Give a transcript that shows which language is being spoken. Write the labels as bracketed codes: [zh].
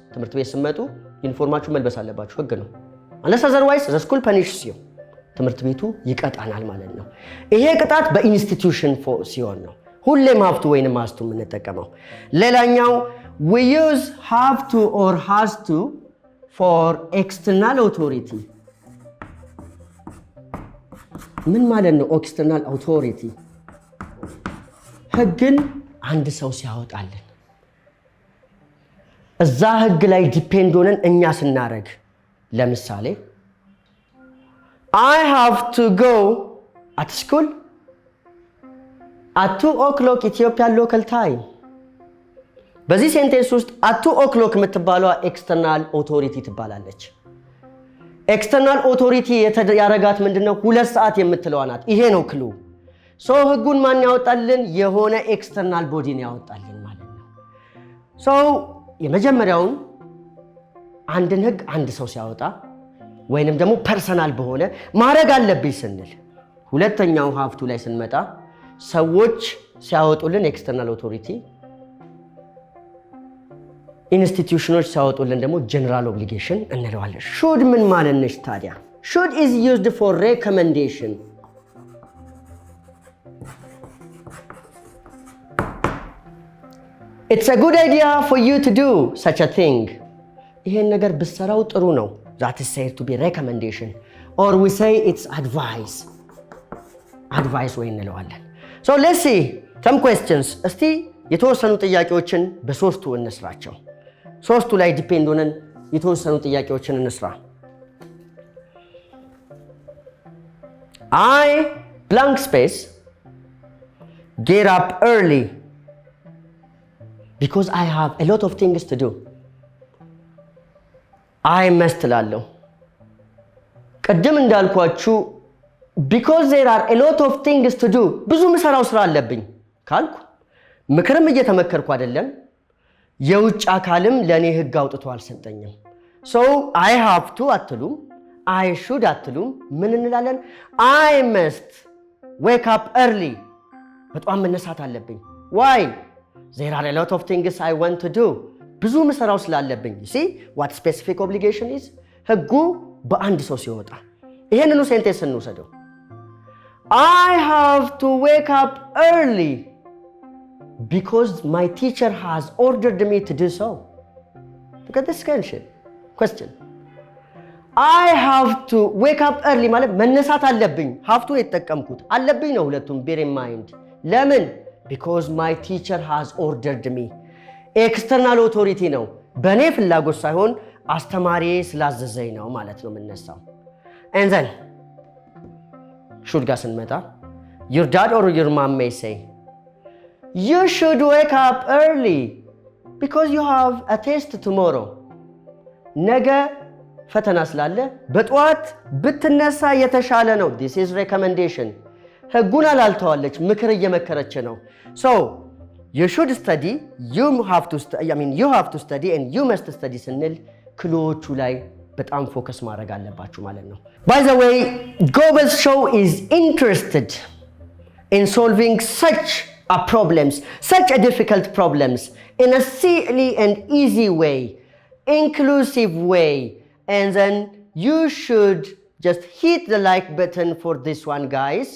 [am] ትምህርት ቤት ስትመጡ ዩኒፎርማችሁ መልበስ አለባችሁ፣ ህግ ነው። [en] unless otherwise the school punishes you. [am] ትምህርት ቤቱ ይቀጣናል ማለት ነው። ይሄ ቅጣት በኢንስቲትዩሽን ሲሆን ነው ሁሌም [en] have to [am] ወይንም has to የምንጠቀመው። ሌላኛው [en] we use have to or has to for external authority. [am] ምን ማለት ነው [en] external authority? [am] ህግን አንድ ሰው ሲያወጣልን እዛ ህግ ላይ ዲፔንድ ሆነን እኛ ስናረግ ለምሳሌ [en] I have to go at school at 2 o'clock Ethiopian local time. [am] በዚህ ሴንቴንስ ውስጥ at 2 o'clock የምትባለው ኤክስተርናል ኦቶሪቲ ትባላለች። ኤክስተርናል ኦቶሪቲ ያረጋት ምንድነው? 2 ሰዓት የምትለዋ ናት። ይሄ ነው ክሉ። ሶ ህጉን ማን ያወጣልን? የሆነ ኤክስተርናል ቦዲን ያወጣልን ማለት ነው። ሶ የመጀመሪያውን አንድን ህግ አንድ ሰው ሲያወጣ ወይንም ደግሞ ፐርሰናል በሆነ ማድረግ አለብኝ ስንል፣ ሁለተኛው ሀፍቱ ላይ ስንመጣ ሰዎች ሲያወጡልን ኤክስተርናል ኦቶሪቲ፣ ኢንስቲትዩሽኖች ሲያወጡልን ደግሞ ጀነራል ኦብሊጌሽን እንለዋለን። ሹድ ምን ማለት ነች ታዲያ? [en] ሹድ is used for recommendation. It's a good idea for you to do such a thing. [am] ይሄን ነገር ብትሰራው ጥሩ ነው። [en] That is said to be recommendation. Or we say it's advice. Advice [am] ወይ እንለዋለን። [en] So let's see some questions. [am] እስቲ የተወሰኑ ጥያቄዎችን በሶስቱ እንስራቸው። ሶስቱ ላይ ዲፔንድ ሆነን የተወሰኑ ጥያቄዎችን እንስራ። [en] I blank space get up early because I have a lot of things to do. I must [am] ላለሁ ቅድም እንዳልኳችሁ [en] because there are a lot of things to do [am] ብዙ ምሰራው ስራ አለብኝ ካልኩ ምክርም እየተመከርኩ አይደለም፣ የውጭ አካልም ለኔ ህግ አውጥቶ አልሰጠኝም። [en] so I have to [am] አትሉም፣ [en] I should [am] አትሉም፣ ምን እንላለን? [en] I must wake up early [am] በጣም መነሳት አለብኝ። [en] why? there are a lot of things I want to do [am] ብዙ ምሰራው ስላለብኝ። [en] see what specific obligation is? [am] ህጉ በአንድ ሰው ሲወጣ ይሄንኑ ሴንቴንስ እንውሰደው። [en] I have to wake up early because my teacher has ordered me to do so. Look at this question. I have to wake up early [am] ማለት መነሳት አለብኝ። [en] have to [am] የተጠቀምኩት አለብኝ ነው ሁለቱም [en] bear in mind። [am] ለምን? [en] because my teacher has ordered me. [am] ኤክስተርናል ኦቶሪቲ ነው፣ በእኔ ፍላጎት ሳይሆን አስተማሪ ስላዘዘኝ ነው ማለት ነው የምነሳው። [en] and then should ጋር ስንመጣ your dad or your mom may say you should wake up early because you have a test tomorrow. [am] ነገ ፈተና ስላለ በጠዋት ብትነሳ የተሻለ ነው። [en] this is recommendation. [am] ህጉን አላልተዋለች፣ ምክር እየመከረች ነው። so you should study, you have to study and you must study ስንል ክሎቹ ላይ በጣም ፎከስ ማድረግ አለባችሁ ማለት ነው። [en] by the way, Goebbels show is interested in solving such a difficult problems in a silly and easy way, inclusive way, and then you should just hit the like button for this one, guys.